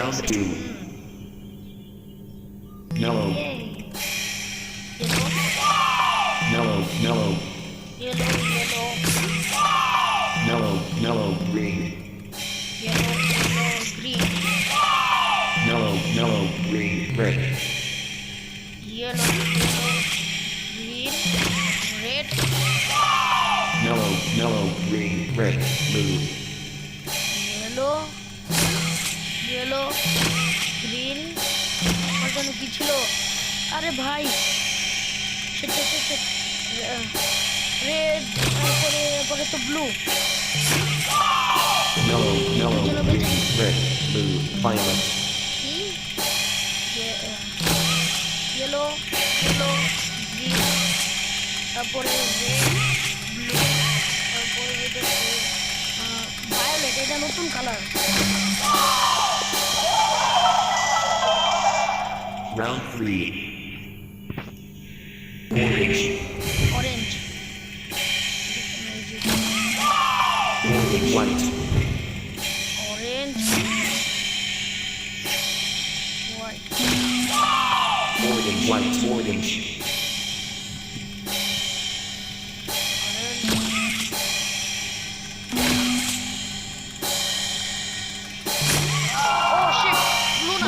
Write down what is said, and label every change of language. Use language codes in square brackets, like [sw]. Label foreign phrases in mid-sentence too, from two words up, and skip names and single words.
[en] Round [bn] গেছে। 2. [en] Mellow, mellow, mellow, mellow, mellow, green, mellow, mellow, green, red, mellow, mellow, green, red, blue, [bn] গ্রিন আমার জন্য কি ছিল? আরে ভাই রেড, তারপরে তো ব্লু, [en] mellow, mellow, green, red, blue, violet, yellow green, তারপরে red, blue, তারপরে ভায়োলেট। [bn] এটা নতুন কালার। [en] round 3. Orange, অরেঞ্জ, white, orange, white, white, orange, oh shit, blue না,